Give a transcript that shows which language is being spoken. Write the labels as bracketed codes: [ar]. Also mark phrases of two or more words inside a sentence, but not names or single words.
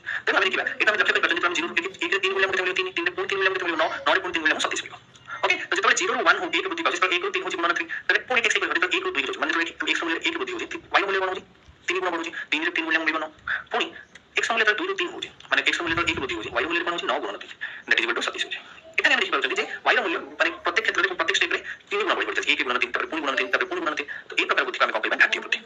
[or] ତେଣୁ ଆମେ ଦେଖିବା ଏଟା ଆମେ ଲକ୍ଷ୍ୟ କରିପାରୁଛନ୍ତି ଯେତେବେଳେ 0 ରୁ 1 ରେ 3 ମୂଲ୍ୟ କେତେ ମିଳିବ? 3 3 ରେ ପୁଣି 3 ମୂଲ୍ୟ କେତେ ମିଳିବ? 9 9 ରେ ପୁଣି 3 ମୂଲ୍ୟ 27 ମିଳିବ। ଓକେ, ତ ଯେତେବେଳେ 0 ରୁ 1 1 ବୃଦ୍ଧି ପାଉଛି ସେତେବେଳେ 1 ରୁ 3 ହେଉଛି ଗୁଣନ 3। ତେବେ ପୁଣି ଠିକ ସେଇଭଳି ଯେତେବେଳେ 1 ରୁ 2 ହେଉଛି ମାନେ ଯେତେବେଳେ x ମୂଲ୍ୟ 1 ବୃଦ୍ଧି ହେଉଛି y ମୂଲ୍ୟ କଣ ହେଉଛି? 3 ଗୁଣ ବଢୁଛି। 3 ରେ 3 ମୂଲ୍ୟ ମିଳିବ 9। ପୁଣି x ମୂଲ୍ୟ ଯେତେବେଳେ 2 ରୁ 3 ହେଉଛି ମାନେ x ମୂଲ୍ୟ ଯେତେବେଳେ 1 ବୃଦ୍ଧି ହେଉଛି y ମୂଲ୍ୟ କଣ ହେଉଛି? 9 ଗୁଣନ 3 [en] that is equal to [or] 27 ହେଉଛି। ଏଠାରେ ଆମେ ଦେଖିପାରୁଛନ୍ତି ଯେ y ର ମୂଲ୍ୟ ମାନେ ପ୍ରତ୍ୟେକ କ୍ଷେତ୍ରରେ ପ୍ରତ୍ୟେକ ଷ୍ଟେପରେ 3 ଗୁଣ ବଢି ପଡିଥାଏ। 1 ଗୁଣନ 3 ତାପରେ ପୁଣି ଗୁଣନ 3 ତାପରେ ପୁଣି ଗୁଣନ 3। ତ ଏହି ପ୍ରକାର ବୃଦ୍ଧିକୁ ଆମେ କଣ କହିବା? ଘାତୀୟ